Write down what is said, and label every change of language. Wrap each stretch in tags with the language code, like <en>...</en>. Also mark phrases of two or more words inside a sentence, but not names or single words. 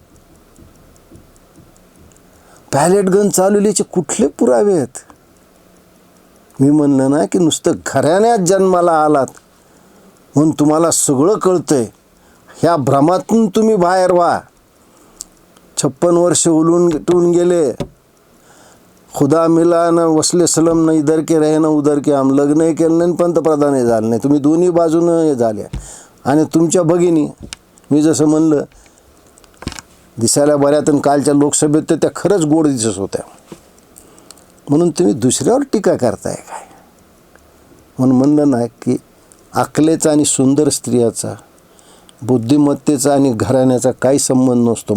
<mr>पॅलेट गन चालवल्याचे कुठले पुरावे आहेत? मी म्हणलं ना की नुसतं घराण्यात जन्माला आलात म्हणून तुम्हाला सगळं कळतंय. ह्या भ्रमातून तुम्ही बाहेर व्हा. 56 वर्ष उलटून गेले.</mr> <ur>खुदा मिला न वसले सलम न इधर के रहे न उधर के हम.</ur> <mr>लग्नही केलं नाही, पंतप्रधानही झालं नाही. तुम्ही दोन्ही बाजूनं हे झाले. आणि तुमच्या भगिनी, मी जसं म्हणलं, दिसायला बऱ्यात, आणि कालच्या लोकसभेत तर त्या खरंच गोड दिसत होत्या. म्हणून तुम्ही दुसऱ्यावर टीका करताय काय? म्हणून म्हणलं ना की अकलेचा आणि सुंदर स्त्रियाचा, बुद्धिमत्तेचा आणि घराण्याचा काही संबंध नसतो.</mr>